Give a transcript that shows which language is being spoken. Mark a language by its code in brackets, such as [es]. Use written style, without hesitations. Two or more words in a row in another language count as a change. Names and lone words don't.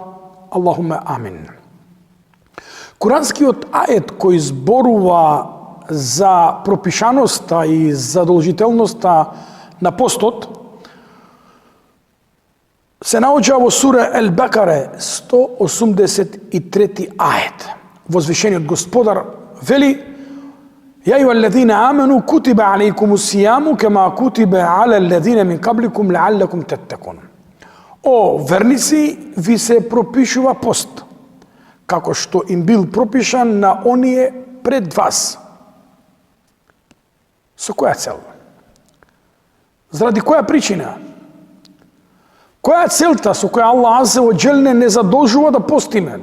[ar] اللهم آمين. [mk] Куранскиот ает кој зборува за пропишаноста и задолжителноста на постот се наоѓа во сура Ал-Бакаре 183 ает. Возвишениот Господар вели: [ar] "يا أيها الذين آمنوا كتب عليكم الصيام كما كتب على الذين من قبلكم لعلكم تتقون." [mk] О верници, ви се пропишува пост, како што им бил пропишан на оние пред вас. Со која цел? Заради која причина? Која е целта со која Аллах [ar] عز وجل [mk] не задолжува да постиме?